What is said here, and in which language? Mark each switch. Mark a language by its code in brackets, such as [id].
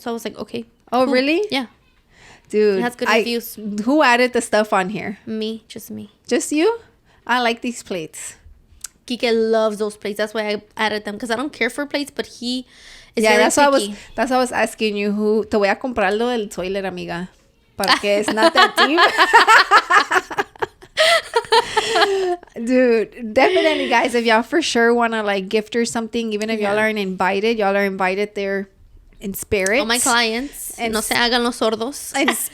[en] So I was like, okay. Oh, cool. really? Yeah. Dude. It has good reviews. Who added the stuff on here? Me. Just me. Just you? I like these plates. Kike loves those plates. That's why I added them. Because I don't care for plates, but he is very that's why picky. that's why I was asking you who. [es] Te voy a comprar lo del toilet, amiga. Porque [en] it's not that deep. Dude, definitely, guys, if y'all for sure want to like gift her something, even if y'all aren't invited, y'all are invited there in spirit. All my clients. [es] No se hagan los sordos.